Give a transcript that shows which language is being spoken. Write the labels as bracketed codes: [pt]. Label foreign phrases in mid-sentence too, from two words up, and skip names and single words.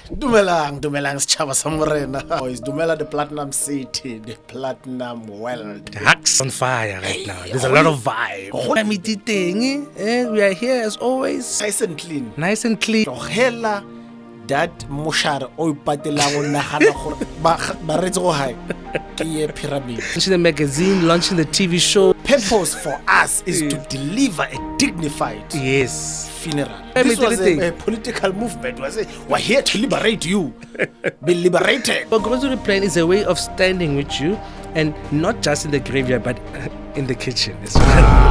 [st] Dumelang setjhaba sa Morena. [en] Boys, dumela the Platinum City, the Platinum World. Hux on fire right now. There's a lot of vibe. We are here as always. Nice and clean. Nice and clean. [st] Hela that moshare o ipatelang o nagana gore ba retse go hae ke ye pyramid. [en] Launching the magazine, launching the TV show. Purpose for us is to deliver a dignified funeral. This was a political movement. We're here to liberate you. Be liberated. But grocery plan is a way of standing with you, and not just in the graveyard, but in the kitchen as well.